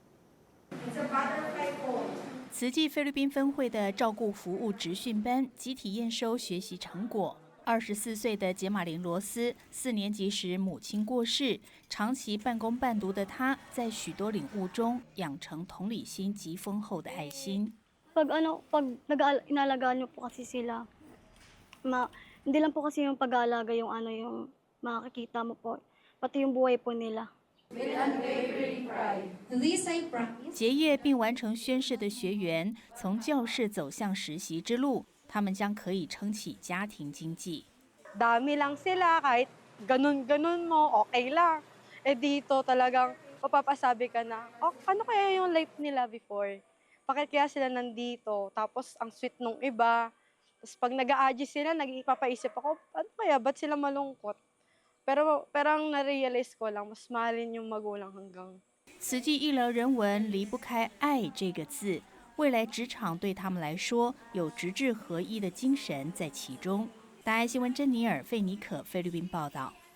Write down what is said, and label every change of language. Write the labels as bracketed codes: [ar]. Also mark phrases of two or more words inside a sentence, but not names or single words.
[zh] 慈济菲律宾分会的照顾服务职训班集体验收学习成果。24岁的杰马林罗斯，4年级时母亲过世，长期半工半读的他，在许多领悟中养成同理心极丰厚的爱心。 [tl] pag inalagaan niyo po kasi sila, hindi lang po kasi yung pag-aalaga yung yung makikita mo po, pati yung buhay po nila. [zh] 结业并完成宣誓的学员，从教室走向实习之路，他们将可以撑起家庭经济。 [tl] Dami lang sila, kahit ganun mo, okay lang. Dito talagang mapapasabi ka na, ano kaya yung life nila before? Bakit kaya sila nandito? Tapos ang sweet nung iba. Tapos pag nag-a-adjust sila, nag-ipapaisip ako, ano kaya, ba't sila malungkot? Pero ang na-realize ko lang, mas mahalin yung magulang hanggang. [zh] 慈济医疗人文离不开爱这个字，未来职场对他们来说有直至合一的精神在其中。大爱新闻珍妮尔·费尼可菲律宾报道。